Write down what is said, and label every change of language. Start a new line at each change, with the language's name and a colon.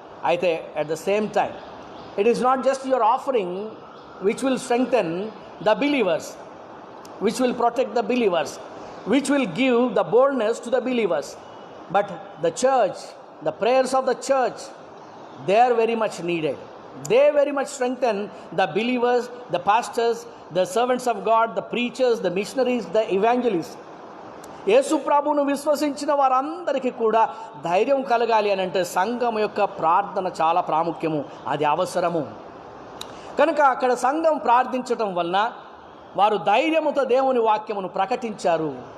English: అయితే at the same time it is not just your offering which will strengthen the believers, which will protect the believers, which will give the boldness to the believers, but the church, the prayers of the church, they are very much needed. They very much strengthen the believers, the pastors, the servants of God, the preachers, the missionaries, the evangelists.
Telugu: యేసు ప్రభువును విశ్వసించిన వారందరికీ కూడా ధైర్యం కలగాలి అని అంటే సంఘం యొక్క ప్రార్థన చాలా ప్రాముఖ్యము, అది అవసరము. కనుక అక్కడ సంఘం ప్రార్థించటం వలన వారు ధైర్యముతో దేవుని వాక్యమును ప్రకటించారు.